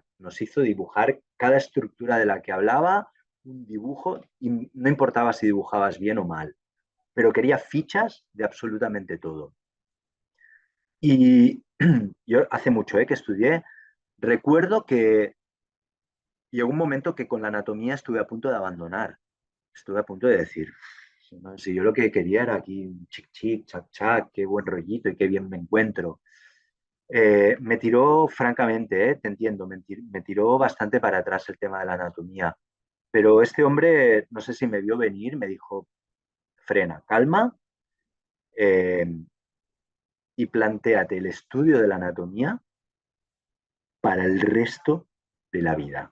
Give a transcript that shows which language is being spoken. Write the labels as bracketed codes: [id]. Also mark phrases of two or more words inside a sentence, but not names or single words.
[es] Nos hizo dibujar cada estructura de la que hablaba, un dibujo, y no importaba si dibujabas bien o mal, pero quería fichas de absolutamente todo. Y yo hace mucho que estudié, recuerdo que llegó un momento que con la anatomía estuve a punto de abandonar, estuve a punto de decir, no, si yo lo que quería era aquí un chic chic, chac chac, qué buen rollito y qué bien me encuentro. Me tiró, francamente, te entiendo, me tiró bastante para atrás el tema de la anatomía. Pero este hombre, no sé si me vio venir, me dijo, frena, calma, eh, y plantéate el estudio de la anatomía para el resto de la vida.